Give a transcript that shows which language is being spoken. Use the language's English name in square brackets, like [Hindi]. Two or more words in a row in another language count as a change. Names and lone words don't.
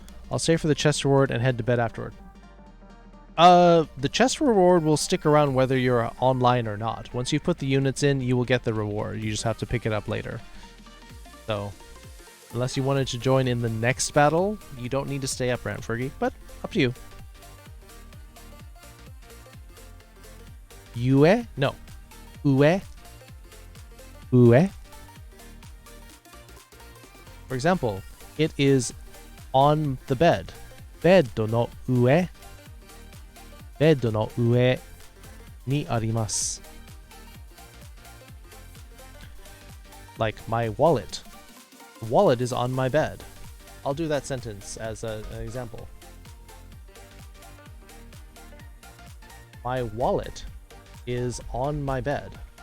[English] I'll stay for the chest reward and head to bed afterward. The chest reward will stick around whether you're online or not. Once you put the units in, you will get the reward. You just have to pick it up later. So, unless you wanted to join in the next battle, you don't need to stay up, Fergie, but up to you. [Japanese] Yue? [English] No. [Japanese] 上？上? [English] For example, it is on the bed. [Japanese] ベッドの上。ベッドの上にあります. [English] Like my wallet. The wallet is on my bed. I'll do that sentence as an example. My wallet is on my bed.